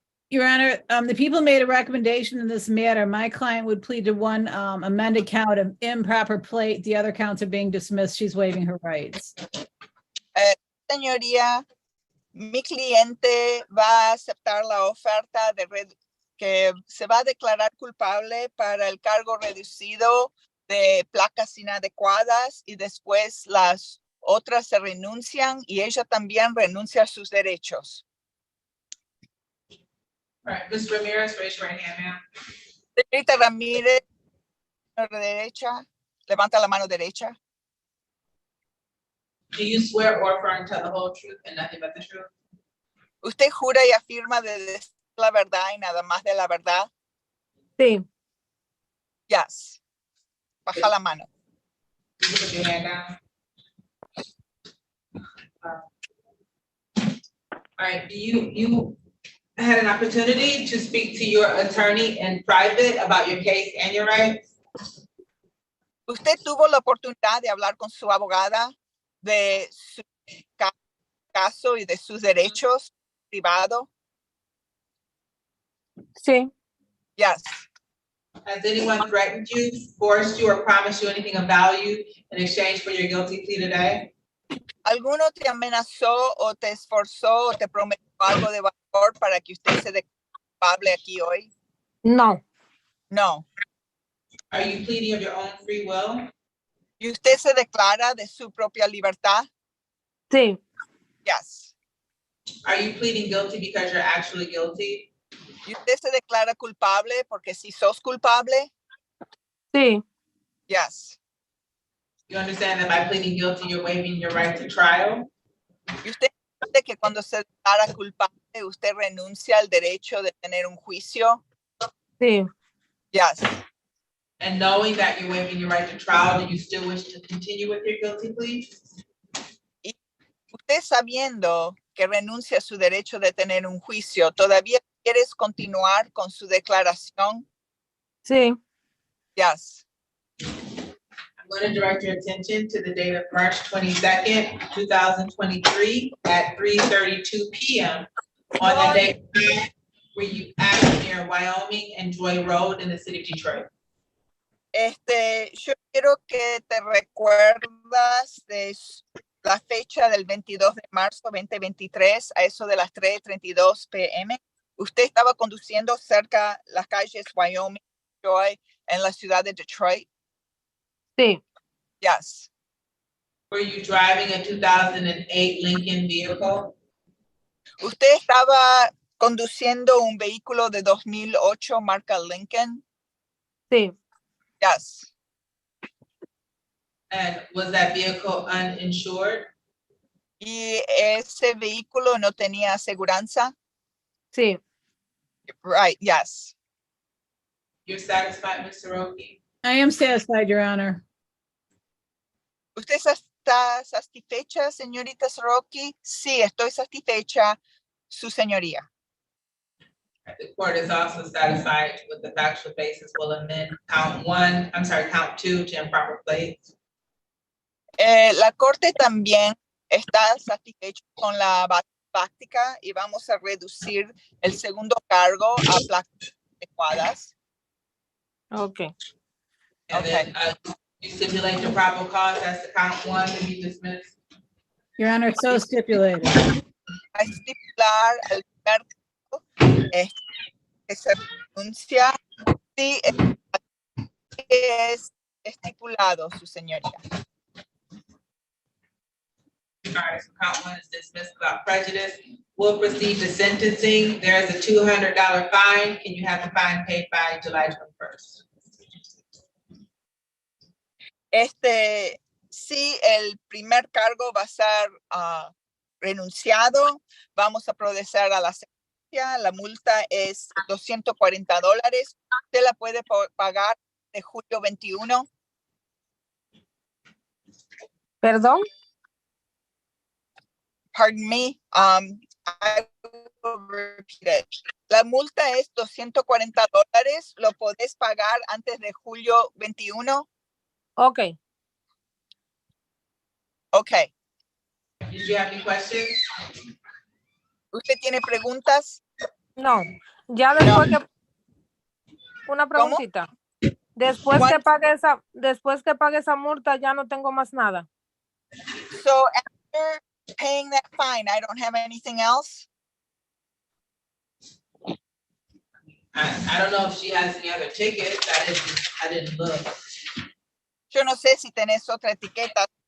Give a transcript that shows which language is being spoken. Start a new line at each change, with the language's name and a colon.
English: Your Honor, the people made a recommendation in this matter. My client would plead to one amended count of improper plate. The other counts are being dismissed. She's waiving her rights.
Spanish: Señoría, mi cliente va a aceptar la oferta que se va a declarar culpable para el cargo reducido de placas inadecuadas y después las otras se renuncian y ella también renuncia a sus derechos.
English: All right, Ms. Ramirez, raise your right hand, ma'am.
Spanish: Señorita Ramírez, derecha, levanta la mano derecha.
English: Do you swear or affirm to tell the whole truth and nothing but the truth?
Spanish: ¿Usted jura y afirma de decir la verdad y nada más de la verdad? Sí.
English: Yes.
Spanish: Baja la mano.
English: You put your hand down. All right, do you had an opportunity to speak to your attorney in private about your case and your rights?
Spanish: ¿Usted tuvo la oportunidad de hablar con su abogada de su caso y de sus derechos privados? Sí.
English: Yes. Has anyone threatened you, forced you, or promised you anything of value in exchange for your guilty plea today?
Spanish: ¿Alguno te amenazó o te esforzó o te prometió algo de valor para que usted se declare culpable aquí hoy? No.
English: No. Are you pleading of your own free will?
Spanish: ¿Y usted se declara de su propia libertad? Sí.
English: Yes. Are you pleading guilty because you're actually guilty?
Spanish: ¿Y usted se declara culpable porque si sos culpable? Sí.
English: Yes. You understand that by pleading guilty, you're waiving your right to trial?
Spanish: ¿Y usted entiende que cuando se declara culpable, usted renuncia al derecho de tener un juicio? Sí.
English: Yes. And knowing that you're waiving your right to trial, do you still wish to continue with your guilty plea?
Spanish: Y usted sabiendo que renuncia a su derecho de tener un juicio, ¿todavía quieres continuar con su declaración? Sí.
English: Yes. I'm going to direct your attention to the date of March 22nd, 2023 at 3:32 p.m. on the day where you act near Wyoming and Joy Road in the city of Detroit.
Spanish: Yo quiero que te recuerdas de la fecha del 22 de marzo 2023 a eso de las 3:32 p.m. Usted estaba conduciendo cerca las calles Wyoming, Joy, en la ciudad de Detroit. Sí,
English: Yes. Were you driving a 2008 Lincoln vehicle?
Spanish: Usted estaba conduciendo un vehículo de 2008 marca Lincoln. sí,
English: Yes. And was that vehicle uninsured?
Spanish: Y ese vehículo no tenía aseguranza. sí,
English: Right. Yes. You're satisfied, Mr. Roki? I am satisfied, Your Honor.
Spanish: ¿Usted está satisfecha, señorita Soroki? Sí, estoy satisfecha, su señoría.
English: The court is also satisfied with the factual basis. Will amend count two to improper plates.
Spanish: La corte también está satisfecha con la práctica y vamos a reducir el segundo cargo a placas adecuadas. ok.
English: And then, you stipulate the probable cause, that's the count one to be dismissed. Your Honor, so stipulated.
Spanish: A estipular el primer cargo, que se pronuncia si es estipulado, su señoría.
English: All right, so count one is dismissed without prejudice. We'll proceed to sentencing. There is a $200 fine. Can you have the fine paid by July 21st?
Spanish: Si el primer cargo va a ser renunciado, vamos a proceder a la sentencia. La multa es $240. Usted la puede pagar de julio 21. ¿Perdón?
English: Pardon me. I will repeat it.
Spanish: La multa es $240. Lo podés pagar antes de julio 21. Ok. Ok.
English: Did you have any questions?
Spanish: ¿Usted tiene preguntas? No, ya después que una preguntita. Después que pague esa multa, ya no tengo más nada.
English: So after paying that fine, I don't have anything else? I don't know if she has any other tickets. I didn't look.
Spanish: Yo no sé si tenés otra etiqueta.